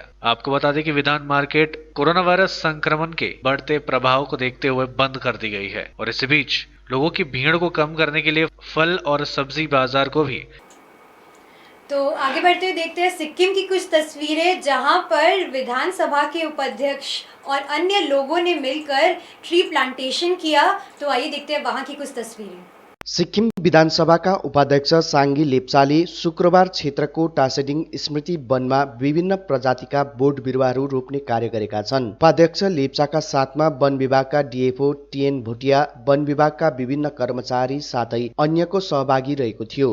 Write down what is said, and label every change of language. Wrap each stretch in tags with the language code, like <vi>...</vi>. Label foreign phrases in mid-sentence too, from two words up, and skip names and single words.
<hi>आपको बता दें कि विधान मार्केट कोरोना वायरस संक्रमण के बढ़ते प्रभाव को देखते हुए बंद कर दी गई है और इसी बीच लोगों की भीड़ को कम करने के लिए फल और सब्जी बाजार को भी। तो आगे बढ़ते हुए देखते हैं सिक्किम की कुछ तस्वीरें, जहां पर विधानसभा के उपाध्यक्ष और अन्य लोगों ने मिलकर</hi> <en>tree plantation</en> <hi>किया। तो आइए देखते हैं वहां की कुछ तस्वीरें।</hi> <ne>सिक्किम विधानसभाका उपाध्यक्ष साङ्गी लेप्चाले शुक्रबार क्षेत्रको टासेडिङ स्मृति वनमा विभिन्न प्रजातिका बोट बिरुवाहरू रोप्ने कार्य गरेका छन्। उपाध्यक्ष लेप्चाका साथमा वन विभागका डिएफओ टिएन भुटिया, वन विभागका विभिन्न कर्मचारी साथै अन्यको सहभागी रहेको थियो।</ne>